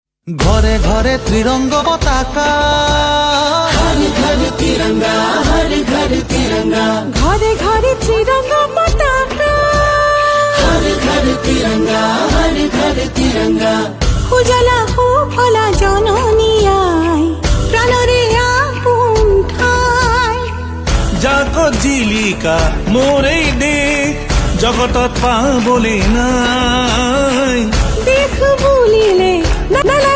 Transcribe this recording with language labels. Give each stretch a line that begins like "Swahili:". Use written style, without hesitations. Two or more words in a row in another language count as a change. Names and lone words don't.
Assamese: ঘরে ঘরে ত্রিরঙ্গ পতাকা,
Hindi: हर घर तिरंगा, हर घर तिरंगा,
Assamese: ঘরে ঘরে ত্রিরঙ্গ পতাকা,
Hindi: हर घर तिरंगा, हर घर तिरंगा।
Assamese: উজালা হোক ভোলা জননী আয়, প্রাণরে আপন ঠাই। জাগত জিলিকা মোরেই দেশ, জগতত পাবলে নাই। দেখ বুলিলে না